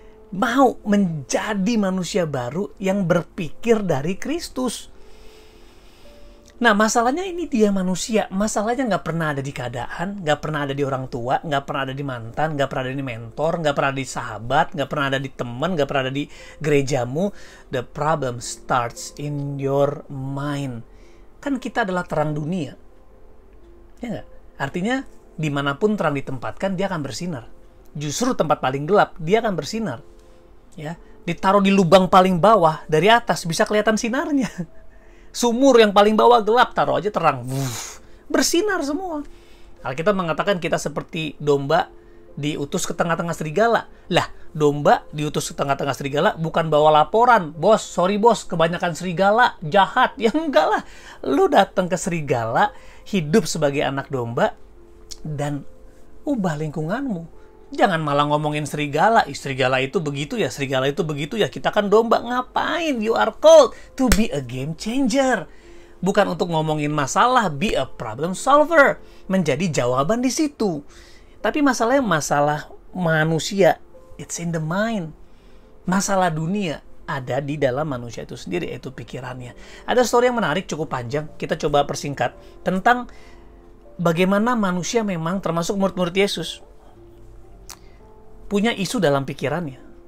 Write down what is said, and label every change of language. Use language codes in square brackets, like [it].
[id] Mau menjadi manusia baru yang berpikir dari Kristus. Nah, masalahnya ini dia manusia. Masalahnya nggak pernah ada di keadaan, nggak pernah ada di orang tua, nggak pernah ada di mantan, nggak pernah ada di mentor, nggak pernah ada di sahabat, nggak pernah ada di teman, nggak pernah ada di gerejamu. [en] The problem starts in your mind. [id] Kan kita adalah terang dunia. Ya nggak? Artinya, dimanapun terang ditempatkan, dia akan bersinar. Justru tempat paling gelap, dia akan bersinar. Ya, ditaruh di lubang paling bawah, dari atas bisa kelihatan sinarnya. Sumur yang paling bawah gelap, taruh aja terang. Bersinar semua. Alkitab mengatakan kita seperti domba diutus ke tengah-tengah serigala. Lah, domba diutus ke tengah-tengah serigala bukan bawa laporan. Bos, sorry bos, kebanyakan serigala, jahat. Ya enggak lah. Lu datang ke serigala, hidup sebagai anak domba, dan ubah lingkunganmu. Jangan malah ngomongin serigala. Serigala itu begitu ya, serigala itu begitu ya. Kita kan domba, ngapain? [en] You are called to be a game changer. [id] Bukan untuk ngomongin masalah, [en] be a problem solver. [id] Menjadi jawaban di situ. Tapi masalahnya masalah manusia. [en] It's in the mind. [id] Masalah dunia ada di dalam manusia itu sendiri, yaitu pikirannya. Ada story yang menarik, cukup panjang. Kita coba persingkat. Tentang bagaimana manusia memang, termasuk murid-murid Yesus, punya isu dalam pikirannya.